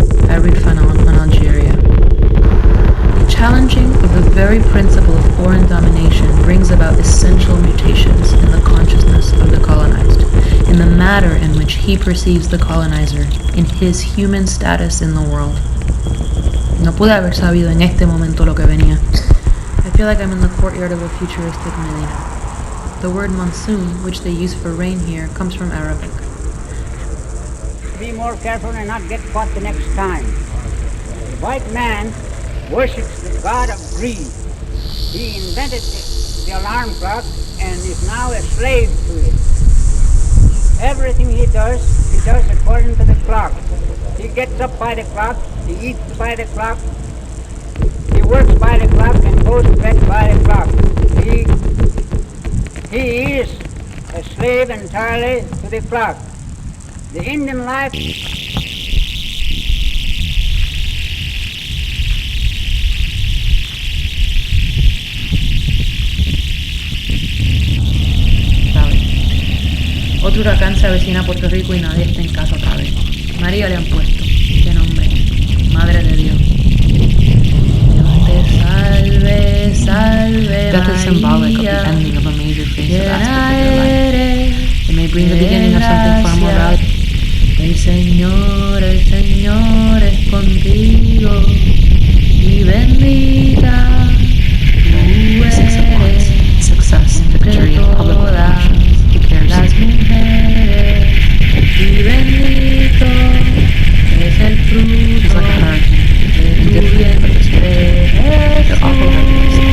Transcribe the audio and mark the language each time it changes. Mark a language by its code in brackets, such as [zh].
[en] I read Fanon on Algeria. The challenging of the very principle of foreign domination brings about essential mutations in the consciousness of the colonized, in the manner in which he perceives the colonizer, in his human status in the world. [es] No pude haber sabido en este momento lo que venía. [en] I feel like I'm in the courtyard of a futuristic Medina. The word monsoon, which they use for rain here, comes from Arabic. Be more careful and not get caught the next time. The white man worships the god of greed. He invented the alarm clock and is now a slave to it. Everything he does according to the clock. He gets up by the clock, he eats by the clock, he works by the clock and goes to bed by the clock. He is a slave entirely to the clock. The Indian life [es] Otro huracán se avecina a Puerto Rico y nadie está en casa otra vez. María le han puesto. ¿Qué nombre? Madre de Dios. Dios te salve, salve, [en] Death is symbolic of the ending of a major phase of aspect of your life. It may bring the beginning of something far more valuable. [es] El Señor es contigo y bendita tú eres. [en] 6 of Wands. Success, victory, public recognition. [es] Las mujeres y bendito es el fruto. [en] It's like a hurricane, indifferent but desperate. They're awful reckless.